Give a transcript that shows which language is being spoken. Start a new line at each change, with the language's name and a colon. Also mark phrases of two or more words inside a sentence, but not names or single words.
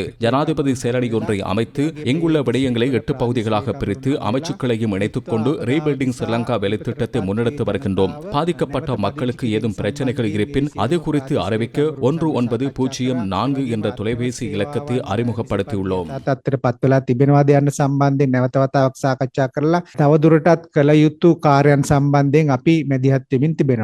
Tamil: ஜனாதிபதி செயலணி ஒன்றை அமைத்து இங்குள்ள விடயங்களை 8 பகுதிகளாக பிரித்து அமைச்சுக்களையும் இணைத்துக் கொண்டு ரீபில்டிங் ஸ்ரீலங்கா வேலைத்திட்டத்தை முன்னெடுத்து வருகின்றோம். பாதிக்கப்பட்ட மக்களுக்கு ஏதும் பிரச்சனைகள் இருப்பின் அது குறித்து அறிவிக்க 1904 என்ற தொலைபேசி இலக்கத்தை அறிமுகப்படுத்தியுள்ளோம்.
Sinhala: තත්ත්වයටපත් වෙලා තිබෙනවාද යන්න සම්බන්ධයෙන් නැවත වතාවක් සාකච්ඡා කරලා තවදුරටත් කළ යුතු කාර්යයන් සම්බන්ධයෙන් අපි මැදිහත් වෙමින් තිබෙනවා.